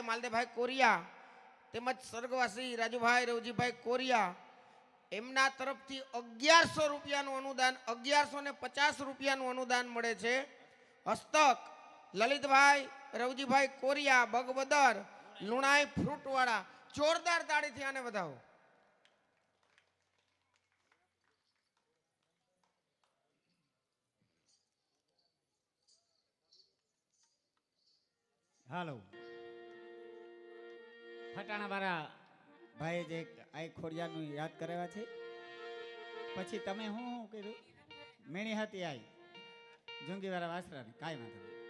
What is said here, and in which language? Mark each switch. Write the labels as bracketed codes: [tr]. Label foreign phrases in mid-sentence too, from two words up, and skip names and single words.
[gu] માલદેભાઈ કોરિયા તેમજ સ્વર્ગવાસી રાજુભાઈ રવજીભાઈ કોરિયા એમના તરફથી 1100 રૂપિયાનું અનુદાન 1150 રૂપિયાનું અનુદાન મળે છે। હસ્તક લલિતભાઈ રવજીભાઈ કોરિયા બગબદર લુણાઈ ફ્રૂટવાડા જોરદાર તાળીથી આને વધાવો। હાલો ફટાણા વાળા ભાઈ જે આ ખોડિયાનું યાદ કરાવ્યા છે પછી તમે શું કર્યું મેણી હતી આઈ જુંગી વાળા વાસરાને કાંઈ વાંધો